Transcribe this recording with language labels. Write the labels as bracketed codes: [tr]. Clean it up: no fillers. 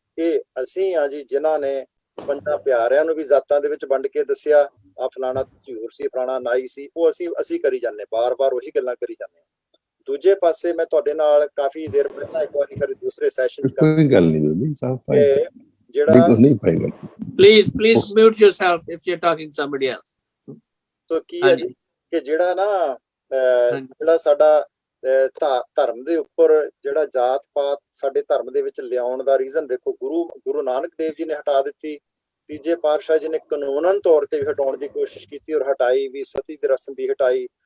[pa] ਇਹ ਅਸੀਂ ਆ ਜੀ ਜਿਨ੍ਹਾਂ ਨੇ ਪੰਜਾਂ ਪਿਆਰਿਆਂ ਨੂੰ ਵੀ ਜ਼ਾਤਾਂ ਦੇ ਵਿੱਚ ਵੰਡ ਕੇ ਦੱਸਿਆ, ਆ ਫਲਾਣਾ ਝੂਰ ਸੀ, ਫਲਾਣਾ ਨਾਈ ਸੀ, ਉਹ ਅਸੀਂ ਕਰੀ ਜਾਂਦੇ, ਬਾਰ-ਬਾਰ ਉਹੀ ਗੱਲਾਂ ਕਰੀ ਜਾਂਦੇ। ਦੂਜੇ ਪਾਸੇ ਮੈਂ ਤੁਹਾਡੇ ਨਾਲ ਕਾਫੀ ਦੇਰ ਪਹਿਲਾਂ ਇੱਕ ਵਾਰੀ ਫਿਰ ਦੂਸਰੇ ਸੈਸ਼ਨ ਕੋਈ ਗੱਲ ਨਹੀਂ ਸਾਹਿਬ, ਜਿਹੜਾ ਨਹੀਂ ਪਾਏਗਾ। [en] Please mute yourself if you're talking somebody else. [pa] ਤੋ ਕੀ ਹੈ ਜੀ ਕਿ ਜਿਹੜਾ ਨਾ ਜਿਹੜਾ ਸਾਡਾ ਧਰਮ ਦੇ ਉੱਪਰ ਜਿਹੜਾ ਜਾਤ ਪਾਤ ਸਾਡੇ ਧਰਮ ਦੇ ਵਿੱਚ ਲਿਆਉਣ ਦਾ ਰੀਜ਼ਨ ਦੇਖੋ, ਗੁਰੂ ਨਾਨਕ ਦੇਵ ਜੀ ਨੇ ਹਟਾ ਦਿੱਤੀ, ਤੀਜੇ ਪਾਤਸ਼ਾਹ ਜੀ ਨੇ ਕਾਨੂੰਨਨ ਤੌਰ ਤੇ ਵੀ ਹਟਾਉਣ ਦੀ ਕੋਸ਼ਿਸ਼ ਕੀਤੀ ਔਰ ਹਟਾਈ ਵੀ, ਸਤੀ ਦੀ ਰਸਮ ਵੀ ਹਟਾਈ।